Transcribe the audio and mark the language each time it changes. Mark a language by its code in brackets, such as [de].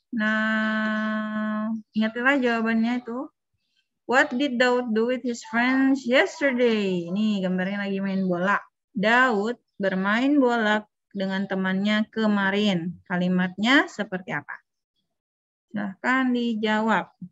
[id] Nah, ingatlah jawabannya itu. [en] What did Daud do with his friends yesterday? [id] Nih, gambarnya lagi main bola. Daud bermain bola dengan temannya kemarin. Kalimatnya seperti apa? Silahkan dijawab.